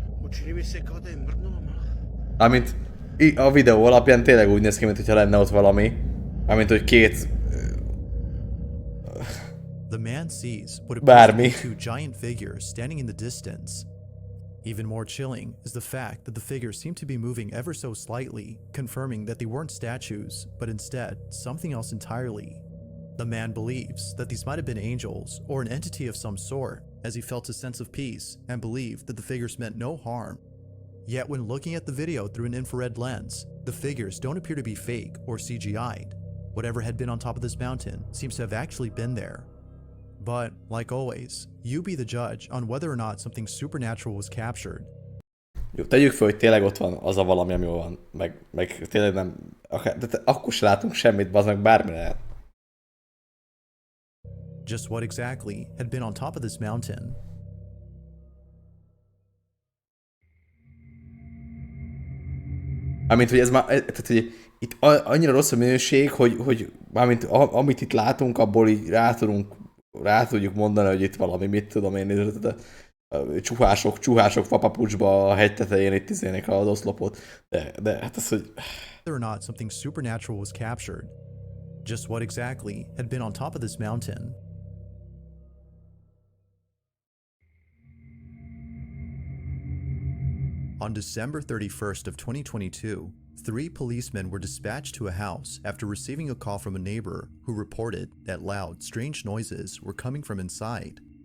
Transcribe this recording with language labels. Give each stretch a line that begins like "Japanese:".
Croatian: Čini mi se kao da je mrdnulo malo.
Hungarian: Amint a videó alapján tényleg úgy néz ki, mintha lenne ott valami. Amint hogy két...
English: The man sees what appears to
Hungarian: Bármi.
English: be two giant figures standing in the distance. Even more chilling is the fact that the figures seem to be moving ever so slightly, confirming that they weren't statues, but instead something else entirely. The man believes that these might have been angels or an entity of some sort, as he felt a sense of peace and believed that the figures meant no harm. Yet when looking at the video through an infrared lens, the figures don't appear to be fake or CGI'd. Whatever had been on top of this mountain seems to have actually been there. But, like always, you be the judge on whether or not something supernatural was captured.
Hungarian: Jó, tegyük fel, hogy tényleg ott van az a valami, ami van. Meg tényleg nem... de akkor se látunk semmit, bazd meg bármi lehet.
English: Just what exactly had been on top of this mountain?
Hungarian: Amint, hogy ez már... Tehát, hogy itt annyira rossz a minőség, hogy mármint amit itt látunk, abból így rá tudjuk mondani, hogy itt valami, mit tudom én, csuhások fapapucsba a hegy tetején itt izének az oszlopot, de hát ez, hogy...
English: Whether or not something supernatural was captured. Just what exactly had been on top of this mountain? On December 31st of 2022, 3 policemen were dispatched to a house after receiving a call from a neighbor who reported that loud, strange noises were coming from inside.